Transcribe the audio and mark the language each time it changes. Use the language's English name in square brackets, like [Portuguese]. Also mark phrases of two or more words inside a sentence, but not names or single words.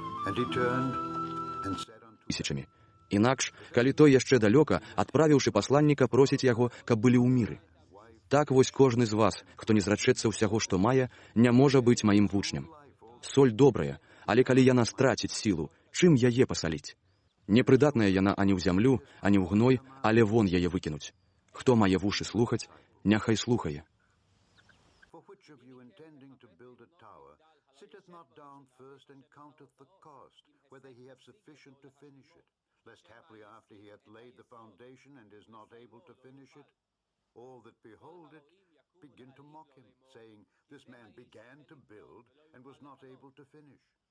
[English] And he turned and said unto [Belarusian] тысячамі. Інакш, калі той яшчэ далёка, адправіўшы пасланніка просіць яго, каб былі ў міры. Так вось кожны з вас, хто не зрачэцца ўсяго, што мае, не можа быць маім вучнем. Соль добрая, але калі яна страціць сілу, чым яе пасаліць? Непрыдатная яна ані ў зямлю, ані ў гной, але вон яе выкінуць. Хто мае вушы слухаць, няхай слухае. [English] For which of you intending to build a tower sitteth not down first and counteth the cost, whether he have sufficient to finish it, lest haply after he hath laid the foundation and is not able to finish it, all that behold it begin to mock him, saying, This man began to build and was not able to finish.